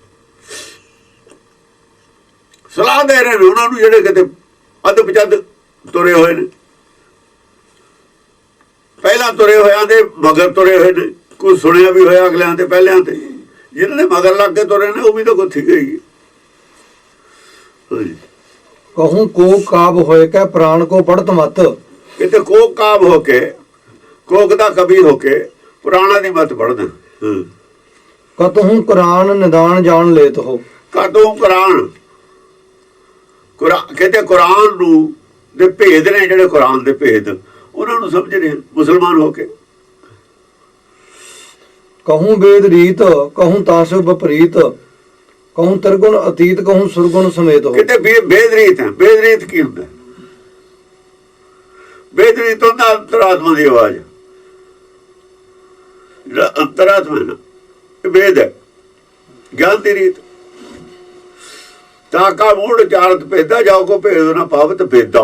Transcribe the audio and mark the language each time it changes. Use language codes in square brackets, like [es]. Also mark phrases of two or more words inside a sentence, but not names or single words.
[pa] ਸਲਾਹ ਦੇ ਰਹੇ ਨੇ ਉਹਨਾਂ ਨੂੰ ਜਿਹੜੇ ਕਿਤੇ ਅੱਧ ਪਚੱਧ ਤੁਰੇ ਹੋਏ ਨੇ। ਪਹਿਲਾਂ ਤੁਰੇ ਹੋਇਆਂ ਦੇ ਮਗਰ ਤੁਰੇ ਹੋਏ ਨੇ। ਕੁਝ ਸੁਣਿਆ ਵੀ ਹੋਇਆ ਅਗਲਿਆਂ ਤੇ, ਪਹਿਲਿਆਂ ਤੇ। ਜਿਹਨਾਂ ਨੇ ਮਗਰ ਲੱਗ ਕੇ ਤੁਰੇ ਨੇ ਉਹ ਵੀ ਤਾਂ ਗੁੱਥੀ ਗਈ। [bra] कहूँ कोक काब होए कै प्राण को पढ़त मत। [pa] ਕਿਤੇ ਕੋਕ ਕਾਬ ਹੋ ਕੇ, ਕੋਕ ਦਾ ਕਵੀ ਹੋ ਕੇ ਪੁਰਾਣਾ ਦੀ ਮਤ ਪੜਦਾ। [bra] कतहु कुरान निदान जान लेत हो। [pa] ਕਦੋਂ ਕੁਰਾਨ ਕਹਿੰਦੇ ਕੁਰਾਨ ਨੂੰ ਦੇ ਭੇਦ ਨੇ, ਜਿਹੜੇ ਕੁਰਾਨ ਦੇ ਭੇਦ ਉਹਨਾਂ ਨੂੰ ਸਮਝ ਰਹੇ ਮੁਸਲਮਾਨ ਹੋ ਕੇ। [bra] कहूँ वेद रीत कहूँ तासो विपरीत कहूँ त्रिगुण अतीत कहूँ सुरगुण समेत हो। [pa] ਕਿਤੇ ਵੇਦ ਰੀਤ ਹੈ। ਵੇਦ ਰੀਤ ਕੀ ਹੁੰਦਾ? ਵੇਦ ਰੀਤ ਹੁੰਦਾ ਅੰਤਰਾਤਮਾ ਦੀ ਆਵਾਜ਼। ਜਿਹੜਾ ਅੰਤਰਾਤਮਾ ਹੈ ਨਾ, ਇਹ ਵੇਦ ਹੈ, ਗਿਆਨ ਦੀ ਰੀਤ। [bra] ताँ का मूड़ चारत भेदा जाओ को भेद ना पावत भेदा।